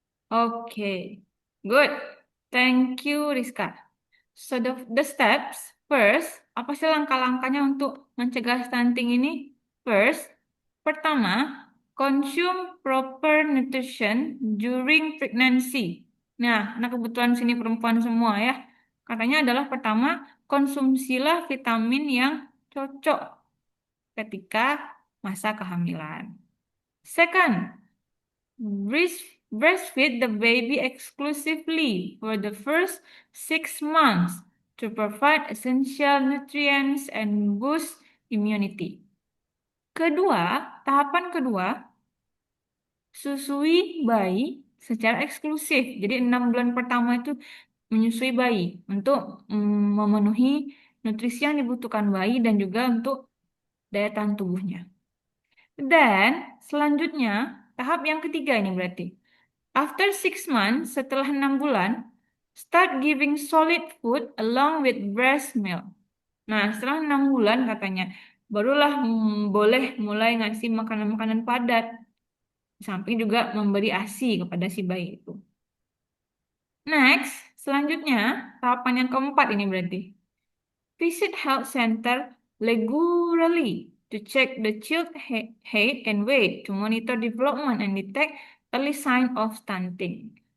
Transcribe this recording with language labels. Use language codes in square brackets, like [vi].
[en] Okay, good. Thank you, Rizka. So the steps, first, [id] apa sih langkah-langkahnya untuk mencegah stunting ini? [en] First, [id] pertama, [en] consume proper nutrition during pregnancy. [id] Nah kebetulan sini perempuan semua ya. Katanya adalah pertama, konsumsilah vitamin yang cocok ketika masa kehamilan. [en] Second, breastfeed the baby exclusively for the first 6 months to provide essential nutrients and boost immunity. [id] Tahapan kedua, susui bayi secara eksklusif. Jadi 6 bulan pertama itu menyusui bayi untuk memenuhi nutrisi yang dibutuhkan bayi dan juga untuk daya tahan tubuhnya. Dan selanjutnya, tahap yang ketiga ini berarti. [en] After 6 months, [id] setelah 6 bulan, [en] start giving solid food along with breast milk. [id] Nah, setelah 6 bulan katanya, barulah boleh mulai ngasih makanan-makanan padat. Samping juga memberi ASI kepada si bayi itu. Next, selanjutnya, tahapan yang keempat ini berarti. [en] Visit health center regularly to check the child height and weight to monitor development and detect early sign of stunting.